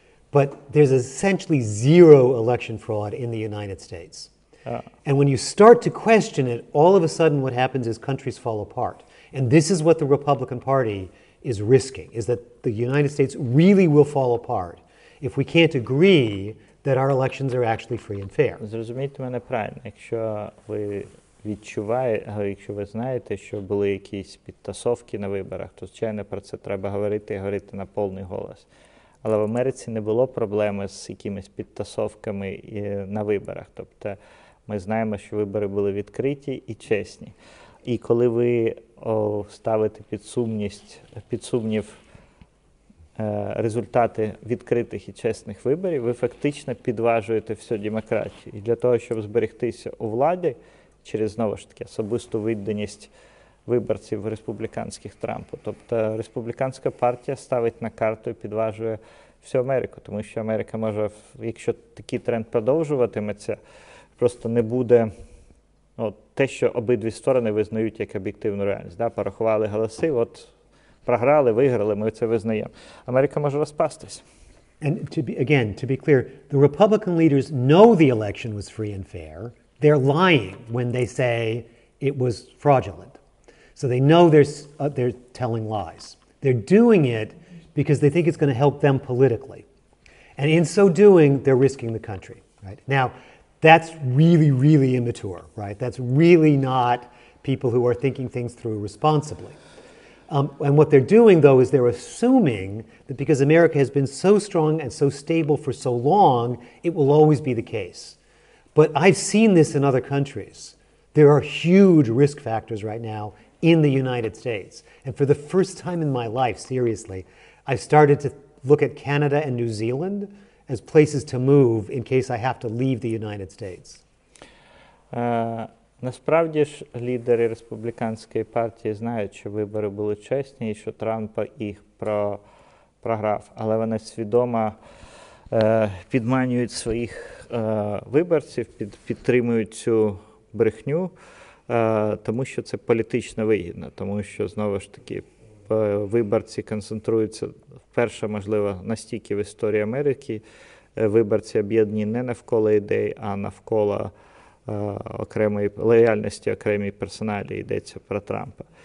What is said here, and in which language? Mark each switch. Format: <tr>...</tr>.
<en>But there's essentially zero election fraud in the United States. And when you start to question it, all of a sudden what happens is countries fall apart. And this is what the Republican Party is risking, is that the United States really will fall apart if we can't agree that our elections are actually free and fair.</en> <uk>Зрозумійте мене правильно, якщо ви відчуваєте, якщо ви знаєте, що були якісь підтасовки на виборах, то, звичайно, про це треба говорити і говорити на повний голос. Але в Америці не було проблеми з якимись підтасовками на виборах. Тобто ми знаємо, що вибори були відкриті і чесні. І коли ви ставите під сумнів результати відкритих і чесних виборів, ви фактично підважуєте всю демократію. І для того, щоб зберегтися у владі, через, знову ж таки, особисту відданість виборців республіканських Трампу. Тобто республіканська партія ставить на карту і підважує всю Америку, тому що Америка може, якщо такий тренд продовжуватиметься, просто не буде те, що обидві сторони визнають як об'єктивну реальність. Да? Порахували голоси, от програли, виграли, ми це визнаємо. Америка може розпастись.</uk> <en>And to be clear, the Republican leaders know the election was free and fair. They're lying when they say it was fraudulent. So they know they're telling lies. They're doing it because they think it's going to help them politically. And in so doing, they're risking the country. Right? Now, that's really, really immature. Right? That's really not people who are thinking things through responsibly. And what they're doing, though, is they're assuming that because America has been so strong and so stable for so long, it will always be the case. But I've seen this in other countries. There are huge risk factors right now in the United States. And for the first time in my life, seriously, I've started to look at Canada and New Zealand as places to move in case I have to leave the United States.</en> <uk>Насправді ж лідери республіканської партії знають, що вибори були чесні і що Трамп їх програв. Але вони свідомо підманюють своїх виборців, підтримують цю брехню, тому що це політично вигідно, тому що, знову ж таки, виборці концентруються, вперше, можливо, настільки в історії Америки, виборці об'єднані не навколо ідей, а навколо окремої лояльності, окремій персоналі, йдеться про Трампа.</uk>